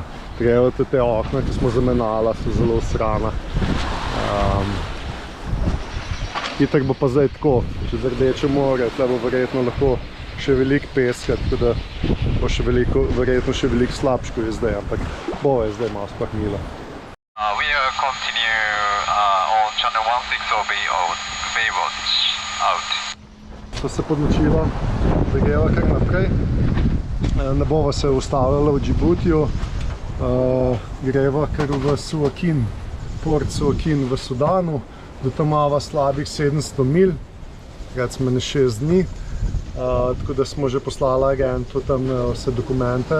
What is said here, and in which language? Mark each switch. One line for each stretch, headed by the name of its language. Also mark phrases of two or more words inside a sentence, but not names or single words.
Slovenian: Grejo te okna, ki smo zamenjala, so zelo srana. Itak bo pa zdaj tako, čez Rdeče more, tle bo verjetno lahko še veliko peska, tako da bo še verjetno še veliko slabš, kot je zdaj, ampak bova je zdaj malo spahnila.
English: We will continue on channel 160 of Baywatch out.
Slovenian: So se podločila, da greva kar naprej. Ne bova se ustavljala v Džibutiju, greva kar v Suakin, port Suakin v Sudanu, do tam imava slabih 700 mil, recimo ne 6 dni, tako da smo že poslala agentu tam vse dokumente.